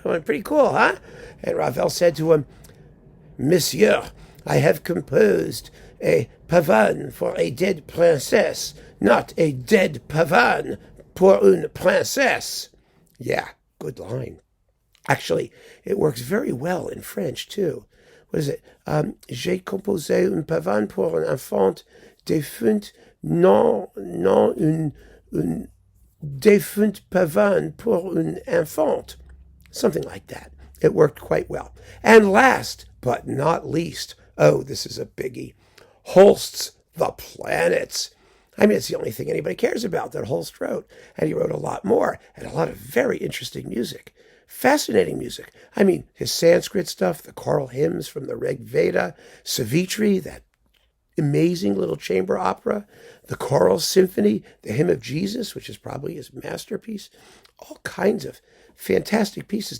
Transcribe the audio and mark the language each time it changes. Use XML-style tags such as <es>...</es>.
<en>Well, pretty cool, huh?" And Ravel said to him, "Monsieur, I have composed a Pavane for a dead princess, not a dead</en> <fr>Pavane pour une princesse."</fr> <en>Yeah, good line. Actually, it works very well in French, too. What is it?</en> <fr>J'ai composé un Pavane pour un infante défunte, non une défunte Pavane pour une infante.</fr> <en>Something like that. It worked quite well. And last but not least, this is a biggie, Holst's The Planets. I mean, it's the only thing anybody cares about that Holst wrote. And he wrote a lot more, and a lot of very interesting music. Fascinating music. I mean, his Sanskrit stuff, the choral hymns from the Rig Veda, Savitri, that amazing little chamber opera, the choral symphony, the Hymn of Jesus, which is probably his masterpiece, all kinds of fantastic pieces.</en>